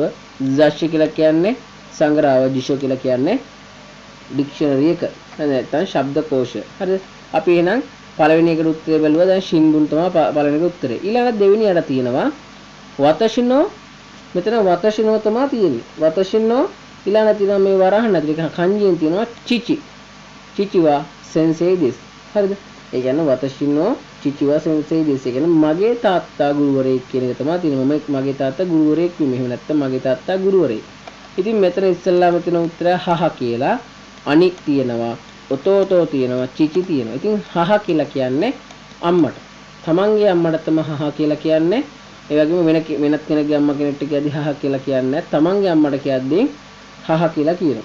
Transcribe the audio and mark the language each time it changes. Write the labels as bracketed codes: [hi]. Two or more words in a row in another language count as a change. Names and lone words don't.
[si] zashi කියලා කියන්නේ සංග්‍රහව. jisho කියලා කියන්නේ dictionary එක. නැත්නම් ශබ්දකෝෂ. හරිද? අපි එහෙනම් පළවෙනි එකට උත්තරේ බැලුවා. දැන් shinbun තමයි පළවෙනි එක උත්තරේ. ඊළඟ දෙවෙනියට තියෙනවා watashi-no. මෙතන watashi-no තමයි තියෙන්නේ. watashi-no ඊළඟ තියෙනවා මේ වරහන් ඇතුලේ kanjiයෙන් තියෙනවා chichi. [ja] 父は先生です. [si] හරිද? ඒ කියන්නේ [ja] 私の父は先生です. [si] ඒ කියන්නේ මගේ තාත්තා ගුරුවරයෙක් කියන එක තමයි තියෙන්නේ. මගේ තාත්තා ගුරුවරයෙක් වෙමි. එහෙම නැත්නම් මගේ තාත්තා ගුරුවරයෙක්. ඉතින් මෙතන ඉස්සෙල්ලාම තියෙන උත්තරය හහ කියලා. අනි තියෙනවා. ඔතෝතෝ තියෙනවා. චිචි තියෙනවා. ඉතින් හහ කියලා කියන්නේ අම්මට. තමන්ගේ අම්මට තමයි හහ කියලා කියන්නේ. ඒ වගේම වෙනත් කෙනෙක්ගේ අම්මා කෙනෙක්ට කියද්දි හහ කියලා කියන්නේ තමන්ගේ අම්මට කියද්දි හහ කියලා කියනවා.